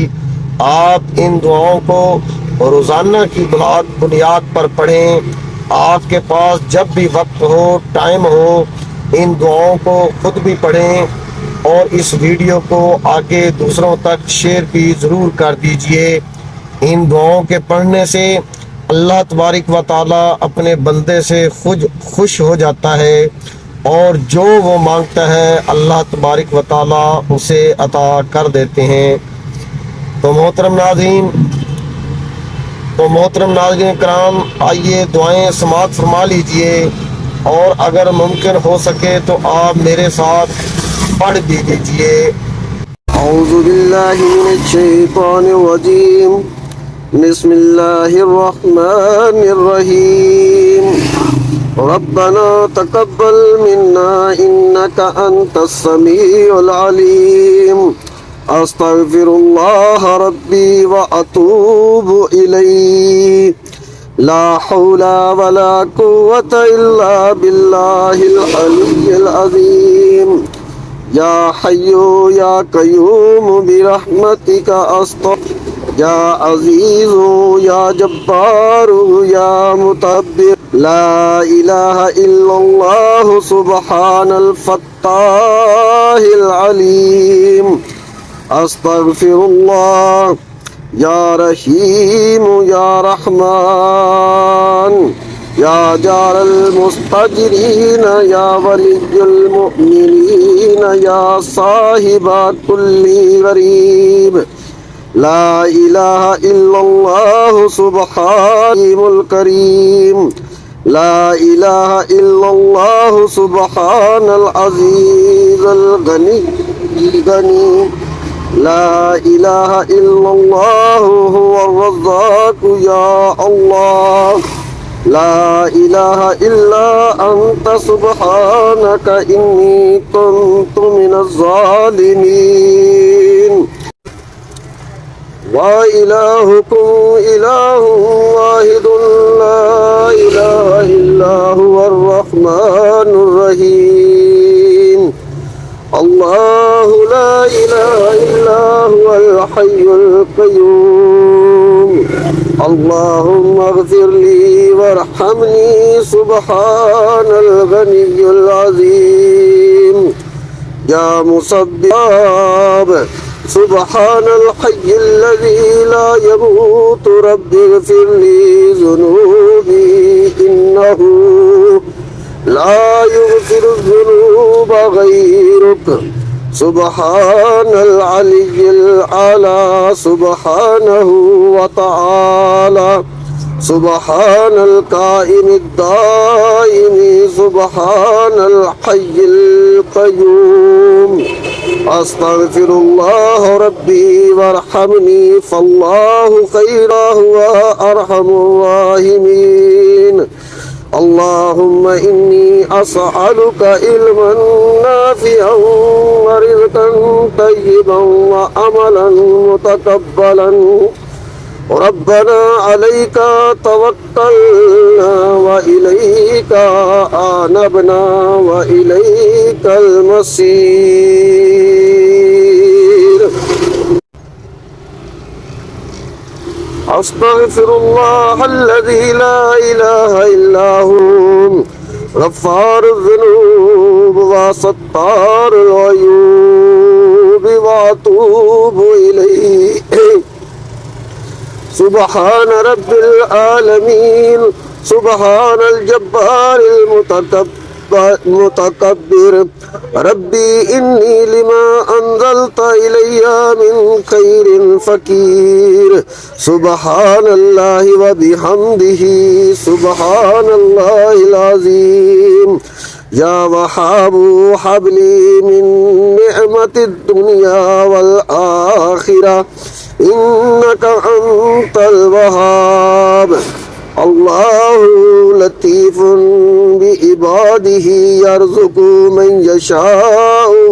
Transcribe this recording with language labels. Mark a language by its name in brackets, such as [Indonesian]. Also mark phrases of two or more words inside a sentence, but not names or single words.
[Urdu] آپ ان دعاؤں کو روزانہ کی بنیاد پر پڑھیں. آپ کے پاس جب بھی وقت ہو، ٹائم ہو، ان دعاؤں کو خود بھی پڑھیں اور اس ویڈیو کو آگے دوسروں تک شیئر بھی ضرور کر دیجیے. ان دعاؤں کے پڑھنے سے [Arabic] الله تبارك وتعالى [Urdu] اپنے بندے سے خوش ہو جاتا ہے اور جو وہ مانگتا ہے [Arabic] الله تبارك وتعالى [Urdu] اسے عطا کر دیتے ہیں. تو محترم ناظرین کرام، آئیے دعائیں سماعت فرما لیجیے اور اگر ممکن ہو سکے تو آپ میرے ساتھ پڑھ بھی لیجیے. [Arabic] أعوذ بالله من الشيطان الرجيم. بسم الله الرحمن الرحيم. ربنا تقبل منا إنك أنت السميع العليم. أستغفر الله ربي وأتوب إليه. لا حول ولا قوة إلا بالله العلي العظيم. يا حي يا قيوم برحمتك أستغيث. يا عزيز يا جبار يا متبر. لا إله إلا الله سبحان الفتاح العليم. أستغفر الله۔ يا رحيم يا رحمان. يا جار المستجيرين يا ولي المؤمنين يا صاحب كل غريب. لا إله إلا الله سبحان الكريم. لا إله إلا الله سبحان العزيز الغني. لا إله إلا الله هو الرزاق يا الله. لا إله إلا أنت سبحانك إني كنت من الظالمين. وإلهكم إله واحد لا إله إلا هو الرحمن الرحيم. الله لا إله إلا هو الحي القيوم. اللهم اغفر لي وارحمني سبحان الغني العظيم. يا مسبب سبحان الحي الذي لا يموت رب اغفر لي ذنوبي إنه لا يغفر الذنوب غيرك. سبحان العلي الأعلى سبحانه وتعالى. سبحان القائم الدائم سبحان الحي القيوم. أستغفر الله ربي وارحمني فالله خيره وأرحم الراحمين. اللهم إني أسألك علما نافعا ورزقا طيبا وعملا متقبلا. ربنا عليك توكلنا وإليك أنبنا وإليك المصير. أستغفر الله الذي لا إله إلا هو غفار الذنوب وستار العيوب وأتوب إليه. سبحان رب العالمين. سبحان الجبار المتكبر ربي إني لما أنزلت إلي من خير فقير سبحان الله وبحمده سبحان الله العظيم يا وهاب هب لي من نعمة الدنيا والآخرة إنك أنت الوهاب الله لطيف بعباده يرزق من يشاء